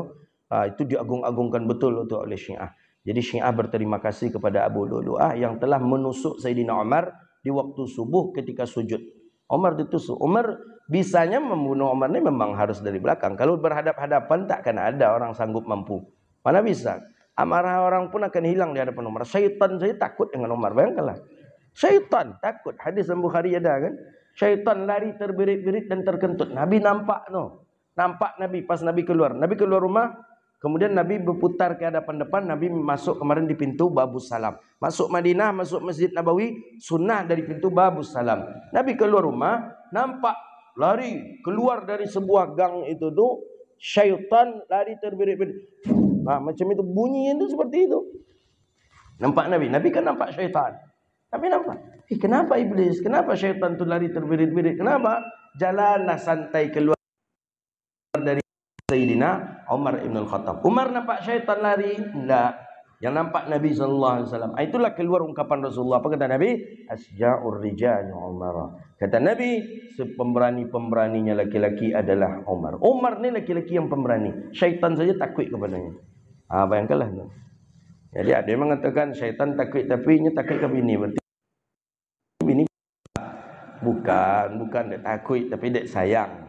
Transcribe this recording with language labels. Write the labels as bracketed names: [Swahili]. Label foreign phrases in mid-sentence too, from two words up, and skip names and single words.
[Indonesian] Itu diagung-agungkan betul oleh Syiah. Jadi Syiah berterima kasih kepada Abu Lu'lu'ah yang telah menusuk Sayyidina Umar di waktu subuh ketika sujud. Umar ditusuk. Umar bisanya membunuh Umar ini memang harus dari belakang. Kalau berhadap-hadapan takkan ada orang sanggup mampu. Mana bisa? Amarah orang pun akan hilang di hadapan Umar. Syaitan saja takut dengan Umar. Bayangkanlah. Syaitan takut. Hadis dalam Bukhari ada kan? Syaitan lari terbirit-birit dan terkentut. Nabi nampak tu. Nampak Nabi pas Nabi keluar. Nabi keluar rumah. Kemudian Nabi berputar ke hadapan depan. Nabi masuk kemarin di pintu Babus Salam. Masuk Madinah, masuk Masjid Nabawi. Sunnah dari pintu Babus Salam. Nabi keluar rumah. Nampak lari keluar dari sebuah gang itu tu. Syaitan lari terbirit-birit. Nah, macam itu bunyinya itu seperti itu. Nampak Nabi. Nabi kan nampak syaitan. Nabi nampak. Kenapa iblis? Kenapa syaitan tu lari terbirit-birit? Kenapa? Jalanlah santai keluar dari Sayyidina Umar ibn al-Khattab. Umar nampak syaitan lari? Tidak. Yang nampak Nabi SAW. Itulah keluar ungkapan Rasulullah. Apa kata Nabi? [Arabic] أشجع الرجال عمر. [Indonesian] Kata Nabi, sepemberani-pemberaninya laki-laki adalah Umar. Umar ni laki-laki yang pemberani. Syaitan saja takut kepadanya. Bayangkanlah. Jadi ada yang mengatakan syaitan takut, tapi nya takut ke bini. Berarti bini bukan dia takut, tapi dia sayang.